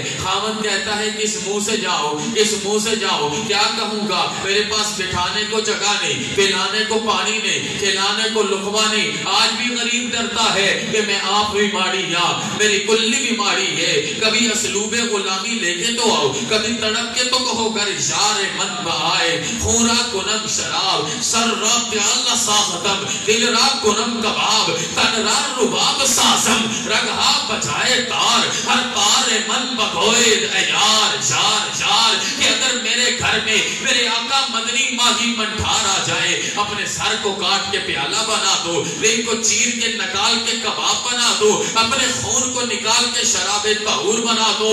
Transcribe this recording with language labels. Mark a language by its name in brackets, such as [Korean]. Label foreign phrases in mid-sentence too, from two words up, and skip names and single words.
[Urdu] خامن کہتا ہے کس منہ سے جاؤ، کیا کہوں گا، میرے پاس بٹھانے کو جگہ نہیں، پلانے کو پانی نہیں، کھلانے کو لقمہ نہیں۔ آج بھی غریب ڈرتا ہے کہ میں آپ بیماری یا میری کلی بیماری ہے۔ کبھی اسلوب غلامی لے کے تو آؤ، کبھی تڑپ کے تو کہو [Persian] گر یار من بہائے، خورا کنم شراب، سر را پیالہ ساختم، دل را کنم کباب، تن را رباب سازم، رگہا بجائے تار، ہر تار من بگوئے یار [Urdu] کہ اگر میرے گھر میں میرے آقا مدنی ماہی منٹھار آ جائے، اپنے سر کو کاٹ کے پیالہ بنا دو، دل کو چیر کے نکال کے کباب بنا دو، اپنے خون کو نکال کے شراب طہور بنا دو۔